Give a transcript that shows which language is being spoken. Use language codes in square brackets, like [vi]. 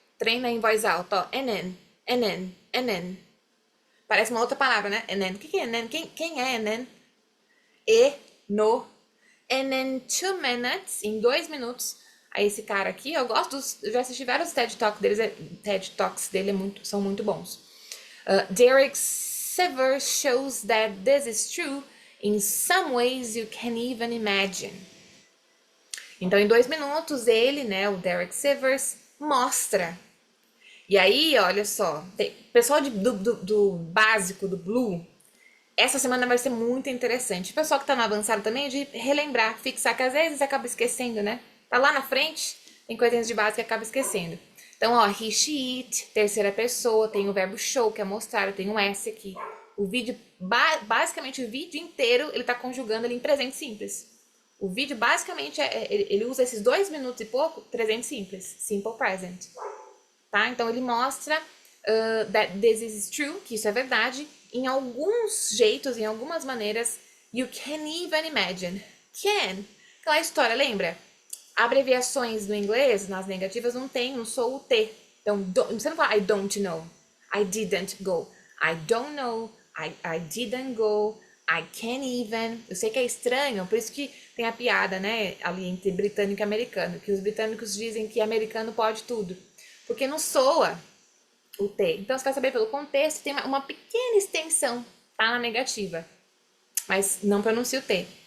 [pt] Treina em voz alta, ó, NN. Parece uma outra palavra, né? NN. O que é NN? Quem é NN? E, no. [en] And in 2 minutes, [pt] em 2 minutos, aí esse cara aqui, eu gosto eu já assisti vários TED Talks dele são muito bons. [en] Derek Sivers shows that this is true in some ways you can even imagine. [pt] Então, em 2 minutos, ele, né, o Derek Sivers, mostra. E aí, olha só, pessoal do básico, do Blue, essa semana vai ser muito interessante. O pessoal que tá no avançado também, de relembrar, fixar, que às vezes acaba esquecendo, né? Tá lá na frente, tem coisinhas de base que acaba esquecendo. Então, ó, he, she, it, terceira pessoa, tem o verbo show, que é mostrar, tem o S aqui. O vídeo, basicamente o vídeo inteiro, ele tá conjugando ali em presente simples. O vídeo, basicamente, ele usa esses 2 minutos e pouco, presente simples, simple present. Tá? Então, ele mostra [en] that this is true, [pt] que isso é verdade, em alguns jeitos, em algumas maneiras, [en] you can even imagine. [pt] Can. Aquela história, lembra? Abreviações no inglês, nas negativas, não sou o T. Então, você não fala [en] I don't know, I didn't go. I don't know, I didn't go, I can't even. [pt] Eu sei que é estranho, por isso que tem a piada, né, ali entre britânico e americano, que os britânicos dizem que americano pode tudo, porque não soa o T. Então, você vai saber pelo contexto, tem uma pequena extensão, tá, na negativa, mas não pronuncia o T.